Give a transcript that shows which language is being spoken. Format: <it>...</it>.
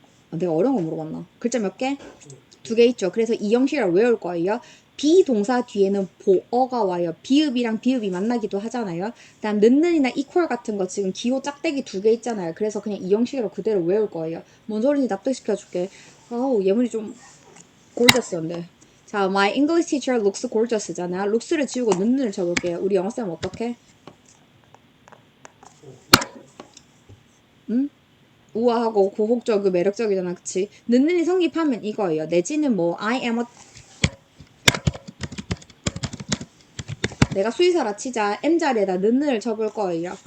<ko>내가 어려운 거 물어봤나? 글자 몇 개? 2개 있죠. 그래서 2형식이라고 외울 거예요. 비동사 뒤에는 보어가 와요. 비읍이랑 비읍이 만나기도 하잖아요. 그다음 는는이나 이퀄 같은 거 지금 기호 짝대기 2개 있잖아요. 그래서 그냥 이 형식으로 그대로 외울 거예요. 뭔 소리인지 납득시켜줄게. 아우 예문이 좀 gorgeous인데.</ko> <en>자, my English teacher looks gorgeous잖아.</en> <ko>looks를 지우고 는을 쳐볼게요. 우리 영어쌤 어떻게? 응? 우아하고 고혹적이고 매력적이잖아, 그치? 는이 성립하면 이거예요. 내지는 뭐 I am a 내가 수의사라 치자 M자리에다 는을 쳐볼 거예요.</ko>